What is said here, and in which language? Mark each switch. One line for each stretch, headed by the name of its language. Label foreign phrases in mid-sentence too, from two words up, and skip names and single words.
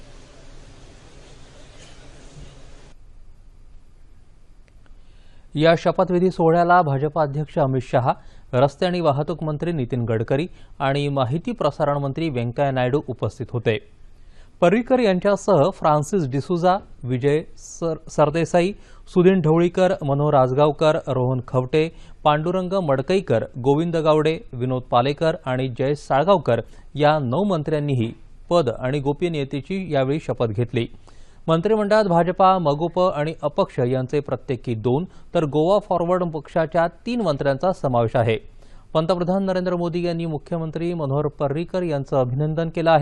Marathi: या शपथविधी सोहळ्याला भाजपा अध्यक्ष अमित शहा, रस्ते आणि वाहतूक मंत्री नितीन गडकरी आणि माहिती प्रसारण मंत्री व्यंकय्या नायडू उपस्थित होते. पर्रीकर यांच्यासह फ्रान्सिस डिसूजा, विजय सरदेसाई, सुदीन ढवळीकर, मनोहर आजगावकर, रोहन खवटे, पांडुरंग मडकईकर, गोविंद गावडे, विनोद पालेकर आणि जयेश साळगावकर या 9 मंत्र्यांनीही पद आणि गोपनीयतेची यावेळी शपथ घेतली. मंत्रिमंडळात भाजपा, मगोप आणि अपक्ष यांचे प्रत्येकी 2 तर गोवा फॉरवर्ड पक्षाच्या 3 मंत्र्यांचा समावेश आहे. पंतप्रधान नरेंद्र मोदी यांनी मुख्यमंत्री मनोहर पर्रीकर यांचं अभिनंदन केलं आहे.